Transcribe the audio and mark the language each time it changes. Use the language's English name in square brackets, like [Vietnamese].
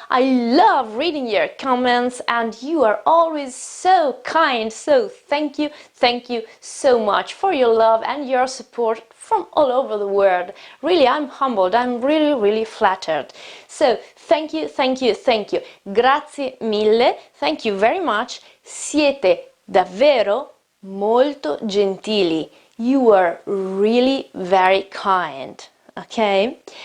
[English] I love reading your comments and you are always so kind, so thank you so much for your love and your support from all over the world. Really, I'm humbled, I'm really flattered. So thank you. [Italian] Grazie mille, [English] thank you very much. [Italian] Siete davvero molto gentili. [English] You are really very kind, ok?